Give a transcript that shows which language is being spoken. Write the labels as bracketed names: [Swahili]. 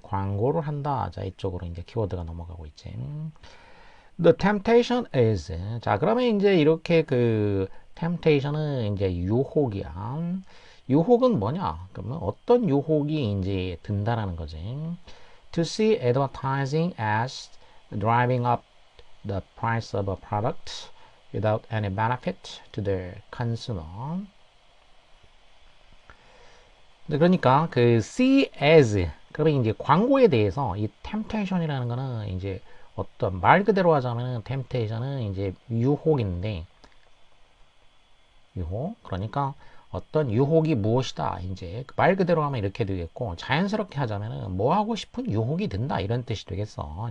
[Korean] 광고를 한다. 자, 이쪽으로 이제 키워드가 넘어가고 있지. [English] The temptation is. [Korean] 자, 그러면 이제 이렇게 그 temptation은 이제 유혹이야. 유혹은 뭐냐? 그러면 어떤 유혹이 이제 든다라는 거지. [English] To see advertising as driving up the price of a product without any benefit to the consumer. [Korean] 그러니까 그 [English] see as, [Korean] 그러면 이제 광고에 대해서 이 temptation이라는 거는 이제 어떤 말 그대로 하자면은 temptation은 이제 유혹인데, 유혹, 그러니까 어떤 유혹이 무엇이다, 이제 말 그대로 하면 이렇게 되겠고, 자연스럽게 하자면은 뭐 하고 싶은 유혹이 든다, 이런 뜻이 되겠어.